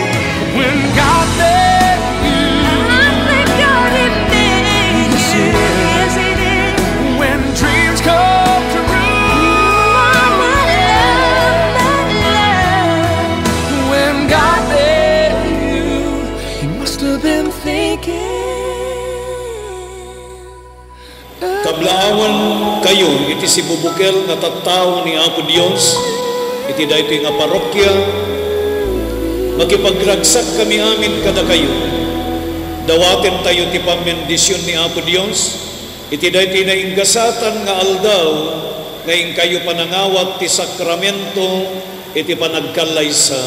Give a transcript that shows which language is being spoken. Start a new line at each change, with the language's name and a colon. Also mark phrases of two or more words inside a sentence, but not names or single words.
English: When God made you, yes, He did. When dreams come true, when God made you, He must have been thinking.
Iloko: Kablaawan kayo, iti si bubukel nga tattao ni Apo Dios, iti dayto nga parokya, makipagragsak kami amin kada kayo. Dawaten tayo ti pamendisyon ni Apo Dios, iti dayto na inggasatan nga aldaw, ngayon kayo panangawat ti sakramento, iti panagkalaysan.